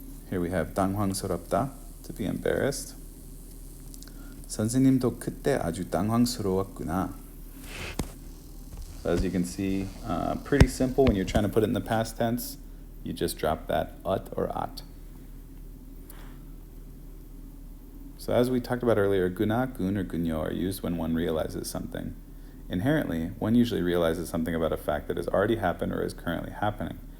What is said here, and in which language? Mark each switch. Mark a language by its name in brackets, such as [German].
[English] Here we have 당황스럽다, to be embarrassed. [Korean] 선생님도 그때 아주 당황스러웠구나. [English] So as you can see, pretty simple when you're trying to put it in the past tense. You just drop that ut or at. So as we talked about earlier, guna, gun, or gunyo are used when one realizes something. Inherently, one usually realizes something about a fact that has already happened or is currently happening.